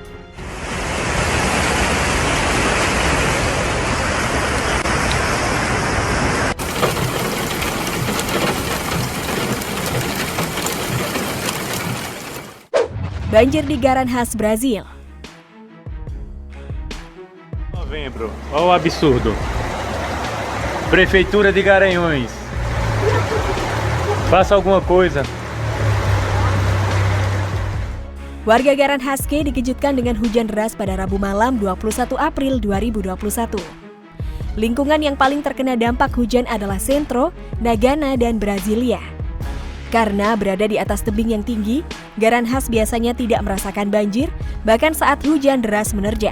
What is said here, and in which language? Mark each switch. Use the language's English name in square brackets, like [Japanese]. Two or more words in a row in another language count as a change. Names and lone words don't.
[Indonesian] Banjir di Garan khas Brazil. [Portuguese] Novembro, olha o absurdo. Prefeitura de Garanhuns, faça alguma coisa. [Indonesian] Warga Garan Haske dikejutkan dengan hujan deras pada Rabu malam 21 April 2021. Lingkungan yang paling terkena dampak hujan adalah Sentro, Nagana, dan Brasilia. Karena berada di atas tebing yang tinggi, Garan Khas biasanya tidak merasakan banjir, bahkan saat hujan deras menerjang.